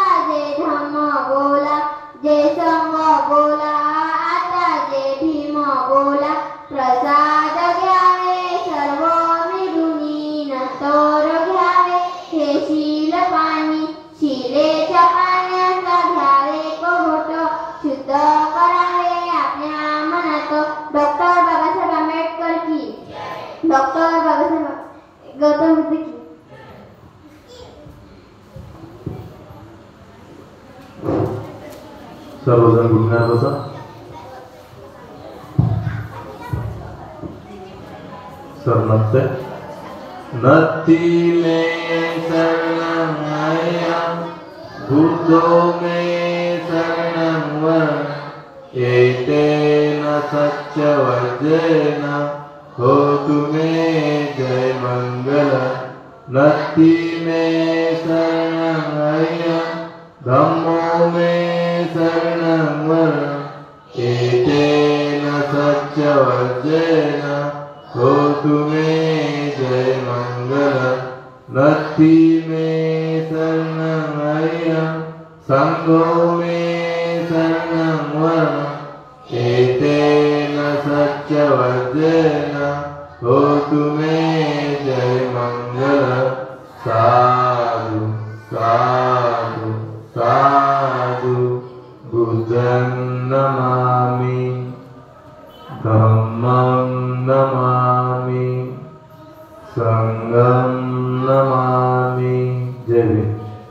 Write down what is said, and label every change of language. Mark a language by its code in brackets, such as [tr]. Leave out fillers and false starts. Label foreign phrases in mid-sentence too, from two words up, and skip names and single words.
[mr] जय धम्म बोला जय संघ बोला आता जय भीम बोला प्रसाद घ्यावे सर्व मिळूनी नंतर घ्यावे हे शील पाणी शिलेच्या पाण्याचा घ्यावे घोट शुद्ध करावे आपल्या मनात डॉक्टर बाबासाहेब आंबेडकर की डॉक्टर बाबासाहेब गौतम बुद्ध की सर्वजण गुणगान बसा। [pi] सर नत्ते नत्ती में शरणं अयं बुद्धो में शरणं वरं एतेन सत्यवचनेन होतु मे जय मंगल नत्ती में शरणं अयं धम्मो में शरणं वरं एतेन सत्यवचनेन होतु मे जय मंगल नत्थी में शरणं अयं संघो में शरणं वरं एतेन सत्यवचनेन होतु मे जय मंगल साधु साधु साधु बुद्धं नमामि धम्मं नमामि संघं नमामि। [mr] जय भीम।